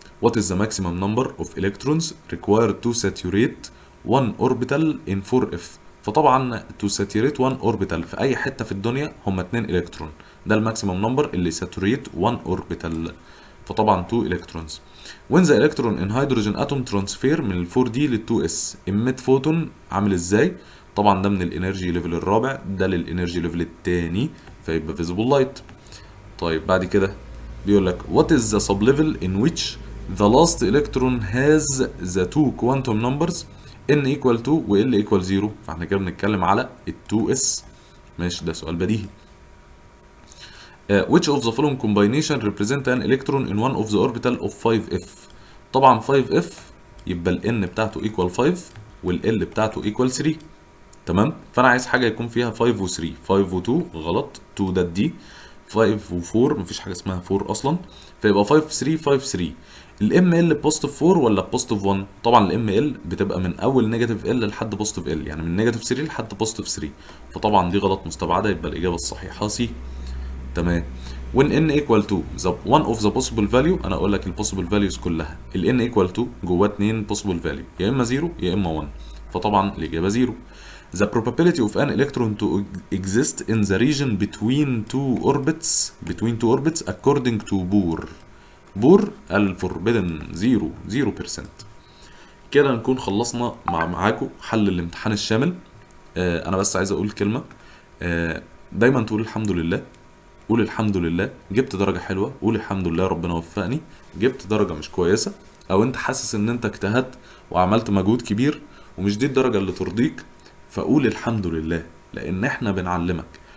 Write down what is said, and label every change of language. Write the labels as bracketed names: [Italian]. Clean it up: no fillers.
[English] what is the maximum number of electrons required to saturate one orbital in 4f. [Arabic] فطبعا [English] to saturate one orbital [Arabic] في اي حته في الدنيا هم 2 الكترون، ده الماكسيمم نمبر اللي [English] saturate one orbital، [Arabic] فطبعا [English] 2 electrons. when the electron in hydrogen atom transfer [Arabic] من ال 4d لل 2s [English] emit photon [Arabic] عامل ازاي؟ طبعا ده من الانرجي ليفل الرابع، ده للانرجي ليفل الثاني، فيبقى [English] visible light. [Arabic] طيب بعد كده بيقول لك [English] what is the sublevel in which the last electron has the two quantum numbers n equal 2 و l equal 0. [Arabic] فاحنا كده بنتكلم على ال 2s ماشي، ده سؤال بديهي. [English] which of the following combination represent an electron in one of the orbital of 5f. [Arabic] طبعا 5f يبقى ال n بتاعته equal 5 وال l بتاعته equal 3. تمام، فانا عايز حاجه يكون فيها 5 و 3. 5 و 2 غلط، 2 ده دي، 5 و 4 مفيش حاجه اسمها 4 اصلا، فيبقى 5 3 5 3. الام ال بوزيتيف 4 ولا بوزيتيف 1؟ طبعا الام ال بتبقى من اول نيجاتيف ال لحد بوزيتيف ال، يعني من نيجاتيف 3 لحد بوزيتيف 3، فطبعا دي غلط مستبعده، يبقى الاجابه الصحيحه سي. تمام. [English] when n equal to the one of the possible value، [Arabic] انا اقول لك البوسيبل فاليوز كلها، ال n [English] equal to [Arabic] جواه 2 [English] possible value، [Arabic] يا اما 0 يا اما 1، فطبعا الاجابه 0. [English] the probability of an electron to exist in the region between two orbits according to Bohr الفوربيدن 0%. [Arabic] كده نكون خلصنا معاكم حل الامتحان الشامل. انا بس عايز اقول كلمه، دايما تقول الحمد لله، قول الحمد لله جبت درجه حلوه، قول الحمد لله ربنا وفقني جبت درجه مش كويسه، او انت حاسس ان انت اجتهدت وعملت مجهود كبير ومش دي الدرجه اللي ترضيك، فقول الحمد لله، لان احنا بنعلمك.